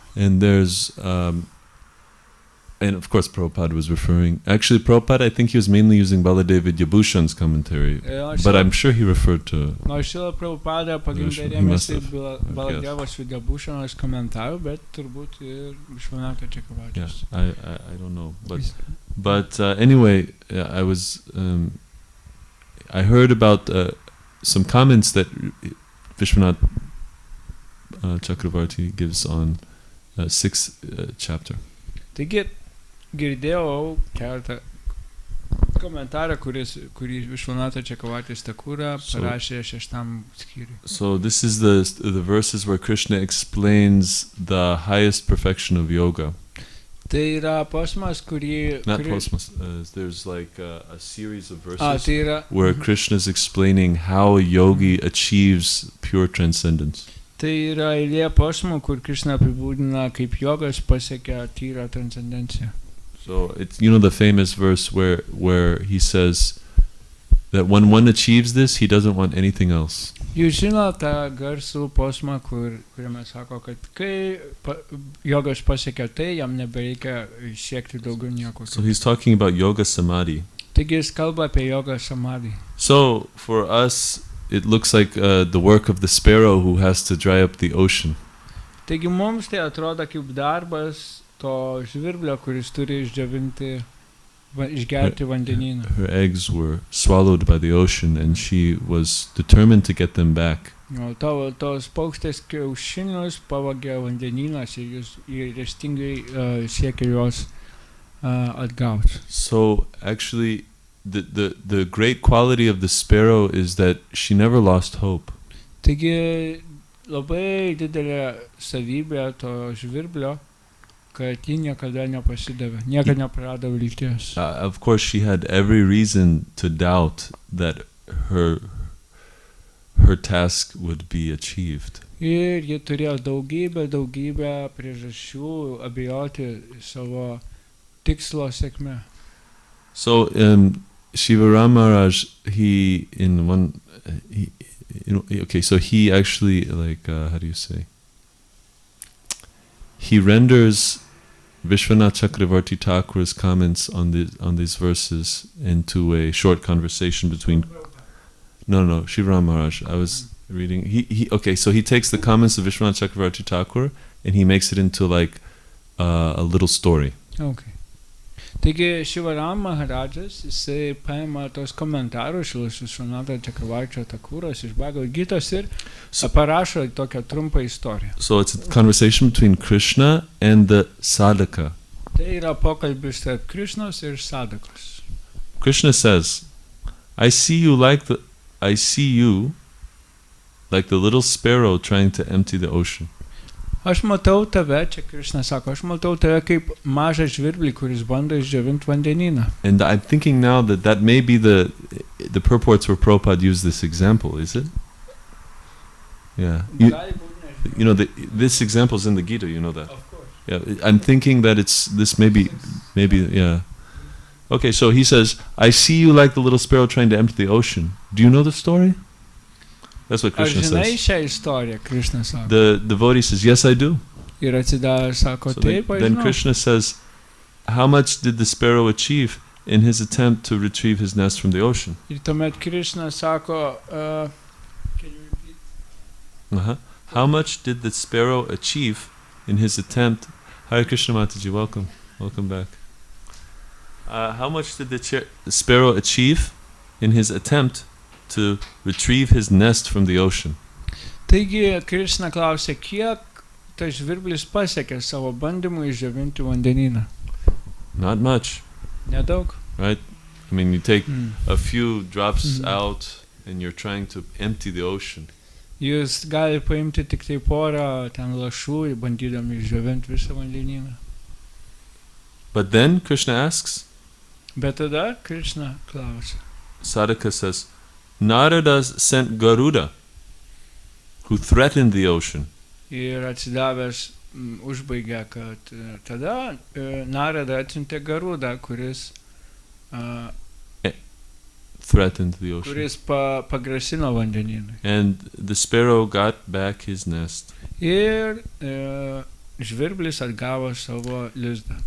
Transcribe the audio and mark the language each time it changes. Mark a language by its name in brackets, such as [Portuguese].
[English] And there's and of course Prabhupada was referring, actually Prabhupada, I think he was mainly using Baladev Vidyabhushan's commentary, but I'm sure he referred to [Lithuanian] Prabhupada pagrindė rėmėsi Baladevas Vidyabhushanas komentarų, bet turbūt ir Vishwanath Chakravartis. [English] Yeah, I don't know, but anyway, I was I heard about some comments that Vishwanath Chakravarti gives on 6th chapter. [Lithuanian] Taigi girdėjau keletą komentarą, kurį Vishwanath Chakravartis Thakura parašė 6 skyriui. [English] So this is the verses where Krishna explains the highest perfection of yoga. [Lithuanian] Tai yra posmas, kurį... [English] Not posmas, there's like a series of verses where Krishna is explaining how a yogi achieves pure transcendence. [Lithuanian] Tai yra eilė posmų, kur Krishna apibūdina, kaip jogas pasiekia tyrą transcendenciją. [English] So it's, you know, the famous verse where he says that when one achieves this, he doesn't want anything else. [Lithuanian] Jūs žino tą garsų posmą, kuriame sako, kad kai jogas pasiekia tai, jam nebereikia siekti daugiau nieko. [English] So he's talking about yoga samadhi. [Lithuanian] Taigi jis kalba apie jogą samadhi. [English] So for us, it looks like the work of the sparrow who has to dry up the ocean. [Lithuanian] Taigi mums tai atrodo kaip darbas to žvirblio, kuris turi išdžiovinti, išgerti vandenyną. [English] Her eggs were swallowed by the ocean, and she was determined to get them back. [Lithuanian] O tos paukštės kiaušinius pavogė vandenynas ir jis ryžtingai siekia juos atgauti. [English] So actually, the great quality of the sparrow is that she never lost hope. [Lithuanian] Taigi labai didelė savybė to žvirblio, kad ji niekada nepasidavė, niekada neprarado vilties. [English] Of course, she had every reason to doubt that her task would be achieved. [Lithuanian] Ir ji turėjo daugybę priežasčių abejoti savo tikslo sėkme. [English] So Shiva Ram Maharaj, he actually, like, how do you say? He renders Vishwanath Chakravarti Thakur's comments on these verses into a short conversation between. No, Shiva Ram Maharaj. I was reading. So he takes the comments of Vishwanath Chakravarti Thakur and he makes it into like a little story. Okay. [Lithuanian] Taigi Shiva Ram Maharajas, jisai paima tos komentarus iš Vishwanath Chakravarti Thakuros iš Bhagavad Gitos ir parašo tokią trumpą istoriją. [English] So it's a conversation between Krishna and the sadhaka. [Lithuanian] Tai yra pokalbis tarp Krishnos ir sadhakos. [English] Krishna says, I see you like the little sparrow trying to empty the ocean. [Lithuanian] Aš matau tave, čia Krishna sako, aš matau tave kaip mažą žvirblį, kuris bando išdžiovinti vandenyną. [English] And I'm thinking now that may be the purports where Prabhupada used this example, is it? Yeah. You know, this example is in the Gita, you know that. Of course. Yeah, I'm thinking that this maybe, yeah. Okay, so he says, I see you like the little sparrow trying to empty the ocean. Do you know the story? That's what Krishna says. [Lithuanian] Šią istoriją, Krishna sako. [English] The devotee says, yes, I do. [Lithuanian] Ir atsidavęs sako, taip, aš [English] then [Lithuanian] žinau. [English] Krishna says, how much did the sparrow achieve in his attempt to retrieve his nest from the ocean? [Lithuanian] Ir tuomet Krishna sako, [English] can you repeat? How much did the sparrow achieve in his attempt? Hare Krishna Mataji, welcome back. How much did the sparrow achieve in his attempt to retrieve his nest from the ocean? [Lithuanian] Taigi Krishna klausė, kiek tas žvirblis pasiekė savo bandymų išdžiovinti vandenyną? [English] Not much. [Lithuanian] Nedaug. [English] Right? I mean, you take a few drops out and you're trying to empty the ocean. [Lithuanian] Jūs gali paimti tik tai porą ten lašų, bandydami išdžiovinti visą vandenyną. [English] But then Krishna asks, [Lithuanian] Bet tada Krishna klausė. [English] Sadhaka says, Narada sent Garuda, who threatened the ocean. [Lithuanian] Ir atsidavęs užbaigė, kad tada Narada atsiuntė Garudą, kuris [English] threatened the ocean. [Lithuanian] Kuris pagrasino vandenynui. [English] And the sparrow got back his nest. [Lithuanian] Ir žvirblis atgavo savo lizdą.